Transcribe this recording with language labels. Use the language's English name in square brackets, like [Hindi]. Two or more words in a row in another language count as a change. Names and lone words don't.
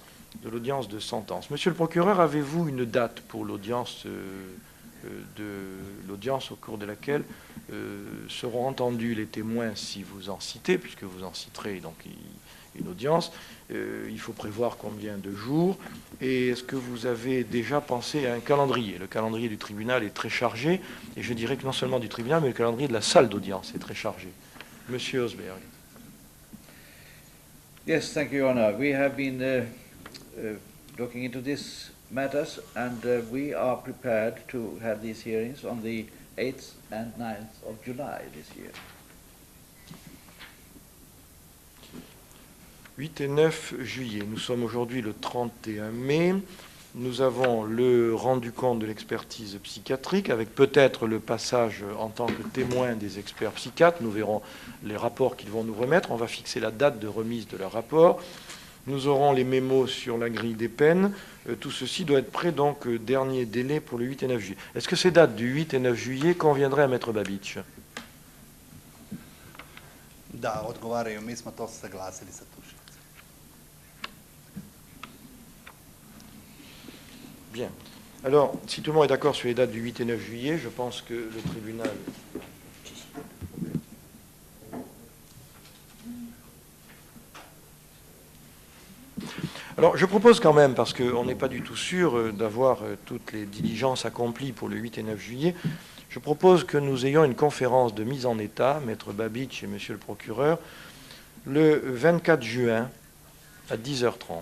[French] Monsieur le procureur, avez-vous une date pour l'audience au cours de laquelle seront entendus les témoins, si vous en citez, puisque vous en citerez donc une audience? Il faut prévoir combien de jours, et est-ce que vous avez déjà pensé à un calendrier? Le calendrier du tribunal est très chargé, et je dirais que non seulement du tribunal, mais le calendrier de la salle d'audience est très chargé. Monsieur Osberg. [English] Yes, thank you, Your Honor. We have been looking into these matters, and we are prepared to have these hearings on the 8th and 9th of July this year. [French] 8 et 9 juillet. Nous sommes aujourd'hui le 31 mai. Nous avons le rendu compte de l'expertise psychiatrique, avec peut-être le passage en tant que témoin des experts psychiatres. Nous verrons les rapports qu'ils vont nous remettre. On va fixer la date de remise de leur rapport. Nous aurons les mémos sur la grille des peines. Tout ceci doit être prêt, donc, dernier délai pour le 8 et 9 juillet. Est-ce que ces dates du 8 et 9 juillet conviendraient à Maître Babich? [Serbian] Da, odgovaraju, mi smo to saglasili sa tužicom. [French] Bien. Alors, si tout le monde est d'accord sur les dates du 8 et 9 juillet, je pense que le tribunal... Alors, je propose quand même, parce qu'on n'est pas du tout sûr d'avoir toutes les diligences accomplies pour le 8 et 9 juillet, je propose que nous ayons une conférence de mise en état, Maître Babich et Monsieur le procureur, le 24 juin à 10h30.